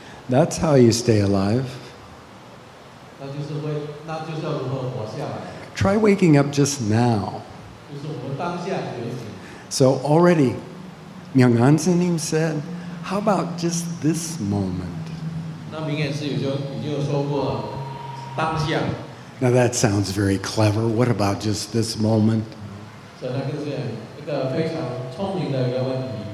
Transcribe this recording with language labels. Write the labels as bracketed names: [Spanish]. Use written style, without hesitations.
[English] That's how you stay alive. [Chinese] 那就是要如何活下来， [English] Try waking up just now. [Chinese] 就是我们当下觉醒。 [English] So already, Myong Sunim said, how about just this moment? [Chinese] 那明眼师已经有说过了，当下， [English] Now that sounds very clever. What about just this moment? [Chinese] 所以那个是一个非常聪明的一个问题。